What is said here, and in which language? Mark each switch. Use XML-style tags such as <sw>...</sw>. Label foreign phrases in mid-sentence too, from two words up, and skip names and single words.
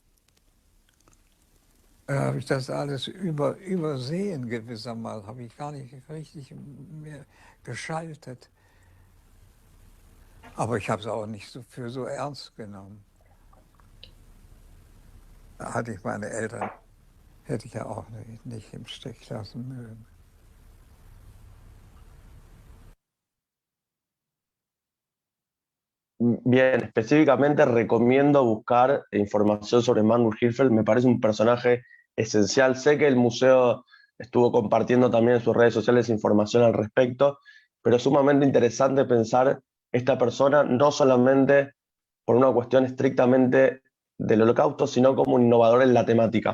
<de>Da habe ich das alles übersehen gewissermaßen, habe ich gar nicht richtig mehr geschaltet. Aber ich habe es auch nicht für so ernst genommen. Da hatte ich meine Eltern, hätte ich ja auch nicht im Stich lassen mögen.</de> <es>Bien, específicamente recomiendo buscar información sobre Magnus Hirschfeld, me parece un personaje esencial. Sé que el museo estuvo compartiendo también en sus redes sociales información al respecto, pero es sumamente interesante pensar esta persona no solamente por una cuestión estrictamente del Holocausto, sino como un innovador en la temática.</es>